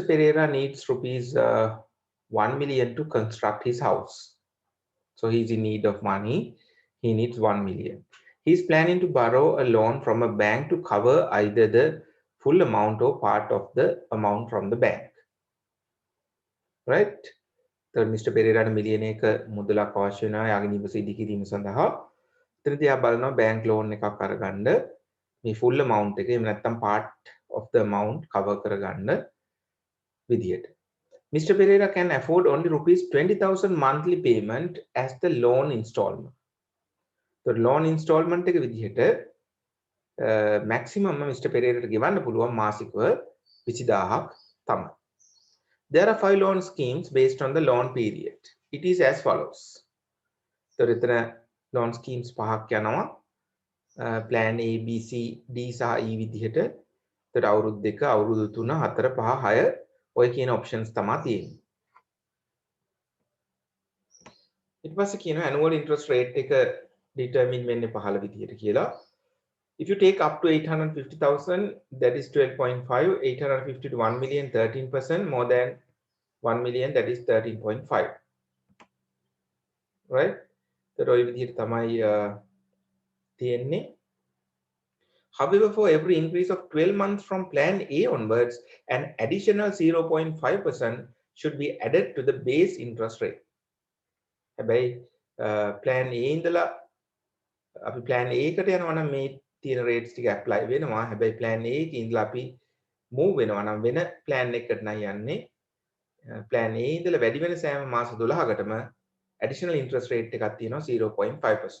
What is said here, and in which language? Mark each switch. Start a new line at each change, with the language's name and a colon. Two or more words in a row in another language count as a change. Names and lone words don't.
English: Pereira needs rupees 1 million to construct his house. So he's in need of money. He needs 1 million. He's planning to borrow a loan from a bank to cover either the full amount or part of the amount from the bank. Right? So Mr.
Sinhala: Pereira million එක මුදලක් අවශ්‍ය වෙනවා යාගේ නිවස ඉදිකිරීම සඳහා. එතනදී ආ බලනවා
English: bank loan
Sinhala: එකක් අරගන්න මේ
English: full amount
Sinhala: එක එහෙම නැත්නම්
English: part of the amount cover
Sinhala: කරගන්න විදියට. Mr.
English: Pereira can afford only rupees 20,000 monthly payment as the loan installment. So loan installment
Sinhala: එක විදිහට
English: maximum Mr.
Sinhala: Pereira ගෙවන්න පුළුවන් මාසිකව 20000ක් තමයි.
English: There are 5 loan schemes based on the loan period. It is as follows. So
Sinhala: එතන loan schemes පහක් යනවා. Plan A, B, C, D සහ E විදිහට. ඒතර අවුරුදු 2, අවුරුදු 3, 4, 5, 6 ඔය කියන options තමයි තියෙන්නේ. ඊට පස්සේ කියනවා
English: annual interest rate
Sinhala: එක determine වෙන්නේ 15 විදිහට කියලා.
English: If you take up to 850,000, that is 12.5, 850 to 1 million, 13%, more than 1 million, that is 13.5. Right? So
Sinhala: ඔය විදිහට තමයි තියෙන්නේ.
English: However, for every increase of 12 months from plan A onwards, an additional 0.5% should be added to the base interest rate.
Sinhala: By plan A ඉඳලා අපි plan A එකට යනවා නම් මේ තියෙන rates ටික apply වෙනවා. හැබැයි plan A එකේ ඉඳලා අපි move වෙනවා නම් වෙන plan එකකට නම් යන්නේ. plan A ඉඳලා වැඩි වෙන සෑම මාස 12කටම
English: additional interest rate
Sinhala: එකක් තියෙනවා 0.5%.